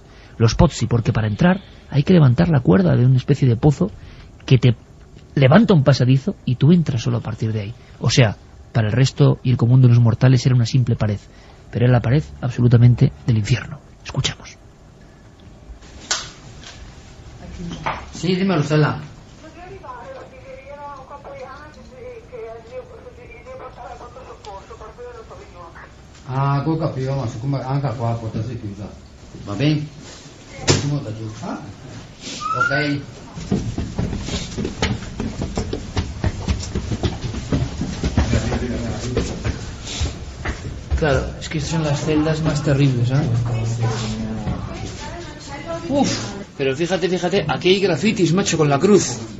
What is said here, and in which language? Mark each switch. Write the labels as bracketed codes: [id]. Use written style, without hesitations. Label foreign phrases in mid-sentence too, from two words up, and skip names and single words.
[es] Los pozzi, porque para entrar hay que levantar la cuerda de una especie de pozo que te levanta un pasadizo y tú entras solo a partir de ahí. O sea, para el resto y el común de los mortales era una simple pared, pero era la pared absolutamente del infierno. Escuchamos. Sí, dímelo, Stella. [it] Ah, ho capito, ma siccome anche qua potresti chiudere. Va bene? Ok. [es] Claro, es que estas son las celdas más terribles, ¿eh? Uf, pero fíjate, aquí hay grafitis, macho, con la cruz.